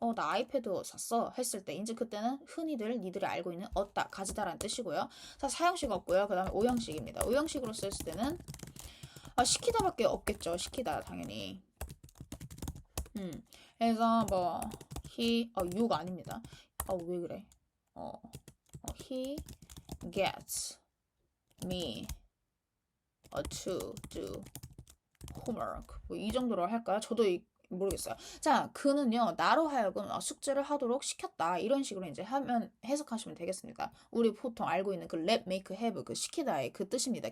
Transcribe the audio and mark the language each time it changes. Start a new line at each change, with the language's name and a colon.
Korean: 나 아이패드 샀어. 했을 때, 이제 그때는 흔히들 니들이 알고 있는 얻다, 가지다라는 뜻이고요. 자, 사형식 없고요. 그 다음에 오형식입니다. 오형식으로 썼을 때는, 시키다밖에 없겠죠. 시키다, 당연히. 그래서 뭐, you가 아닙니다. 왜 그래?
English: he gets me to do homework.
Korean: 뭐 이 정도로 할까요? 저도 모르겠어요. 자, 그는요, 나로 하여금 숙제를 하도록 시켰다. 이런 식으로 이제 하면, 해석하시면 되겠습니다. 우리 보통 알고 있는 그 let, make, have, 그 시키다의 그 뜻입니다.